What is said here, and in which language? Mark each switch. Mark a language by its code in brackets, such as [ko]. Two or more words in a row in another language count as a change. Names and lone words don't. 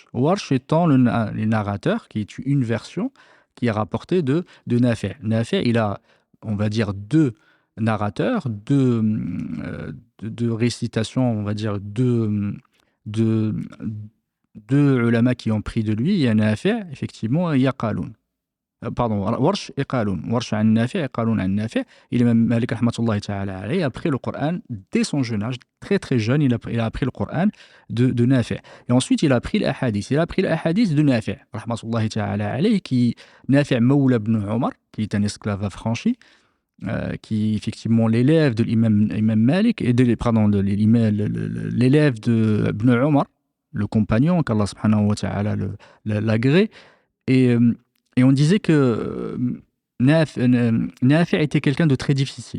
[fr] Warsh étant le narrateur, qui est une version qui est rapportée de Nafi'. Nafi', il a, on va dire, deux narrateurs, deux récitations, on va dire, deux, deux ulama qui ont pris de lui. Il y a Nafi', effectivement, et il y a Qaloun. Pardon, Warsh et Qaloun. Warsh an Nafi' et Qaloun an Nafi'. L'imam Malik [ar] رحمة الله تعالى عليه [fr] a appris le Coran dès son jeune âge, très très jeune, il a appris le Coran de Nafi'. Et ensuite, il a appris l'ahadith. Il a appris l'ahadith de Nafi' [ar] رحمة الله تعالى عليه, [fr] qui Nafi' Mawla ibn Omar, qui est un esclave affranchi, qui est effectivement l'élève de l'imam Malik, et l'élève de Ibn Omar, le compagnon, qu'Allah [ar] سبحانه وتعالى [fr] l'agrée. Et, et on disait que Nafi' était quelqu'un de très difficile.